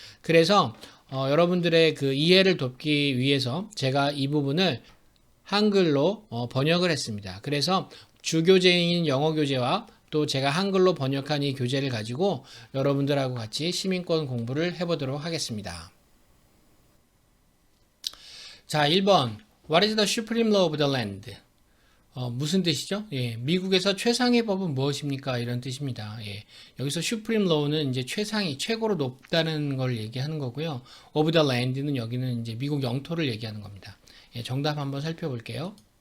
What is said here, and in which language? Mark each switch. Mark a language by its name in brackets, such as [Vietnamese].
[Korean] 그래서 여러분들의 그 이해를 돕기 위해서 제가 이 부분을 한글로 번역을 했습니다. 그래서 주교재인 영어 교재와 또 제가 한글로 번역한 이 교재를 가지고 여러분들하고 같이 시민권 공부를 해보도록 하겠습니다. 자, 1번. [English] What is the supreme law of the land? [Korean] 무슨 뜻이죠? 예, 미국에서 최상의 법은 무엇입니까? 이런 뜻입니다. 예, 여기서 supreme law는 이제 최상위, 최고로 높다는 걸 얘기하는 거고요. of the land는 여기는 이제 미국 영토를 얘기하는 겁니다. 예, 정답 한번 살펴볼게요.